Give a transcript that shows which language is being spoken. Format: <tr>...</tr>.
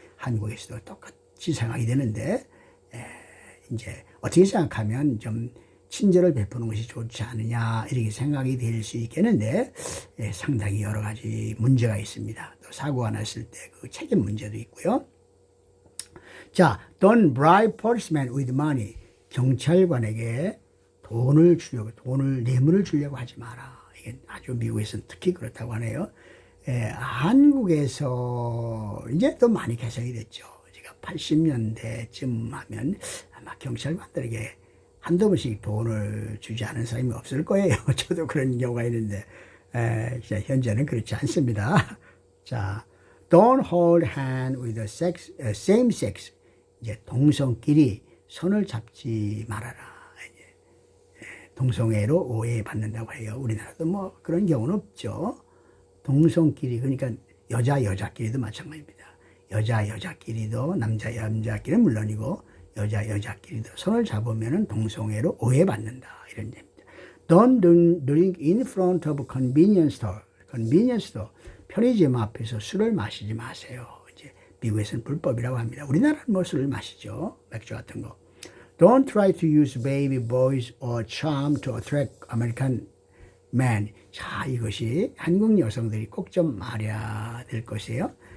<ko>한국에서도 똑같이 생각이 되는데 이제 어떻게 생각하면 좀 친절을 베푸는 것이 좋지 않느냐 이렇게 생각이 될 수 있겠는데 상당히 여러 가지 문제가 있습니다. 또 사고가 났을 때 그 책임 문제도 있고요.</ko> <en>자, don't bribe policemen with money.</en> <ko>경찰관에게 뇌물을 주려고 하지 마라. 이게 아주 미국에서는 특히 그렇다고 하네요. 한국에서 이제 또 많이 개선이 됐죠. 제가 80년대쯤 하면 아마 경찰관들에게 한두 번씩 돈을 주지 않은 사람이 없을 거예요. 저도 그런 경우가 있는데, 현재는 그렇지 않습니다.</ko> <en>자, don't hold hand with the same sex.</en> <ko>이제 동성끼리 손을 잡지 말아라. 동성애로 오해받는다고 해요. 우리나라도 뭐 그런 경우는 없죠. 동성끼리, 그러니까 여자끼리도 마찬가지입니다. 여자끼리도 남자끼리는 물론이고 여자끼리도 손을 잡으면 동성애로 오해받는다. 이런 얘기입니다.</ko> <en>Don't drink in front of convenience store. convenience store.</en> <ko>편의점 앞에서 술을 마시지 마세요. 이제 미국에서는 불법이라고 합니다. 우리나라는 뭐 술을 마시죠. 맥주 같은 거.</ko> <en>Don't try to use baby voice or charm to attract American men.</en> <ko>자, 이것이 한국 여성들이 꼭 좀 알아야 될 것이에요.</ko>